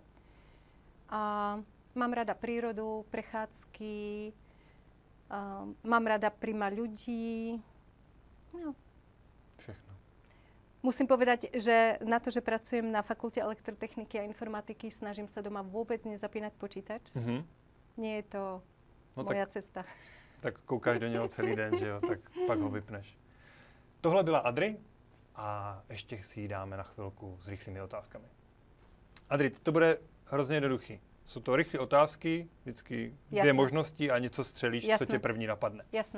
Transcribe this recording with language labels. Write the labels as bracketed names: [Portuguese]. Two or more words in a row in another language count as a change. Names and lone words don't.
[Slovak] A mám rada prírodu, prechádzky, mám rada príjmať ľudí. No. [Czech] Všechno. [Slovak] Musím povedať, že na to, že pracujem na fakulte elektrotechniky a informatiky, snažím sa doma vôbec nezapínať počítač. Nie je to moja cesta. [Czech] Tak koukáš do něho celý den, že jo, tak pak ho vypneš. Tohle byla Adri a ještě si ji dáme na chvilku s rychlými otázkami. Adri, to bude hrozně jednoduchý. Jsou to rychlé otázky, vždycky dvě možnosti a něco střelíš, co tě první napadne. [Slovak] Jasné.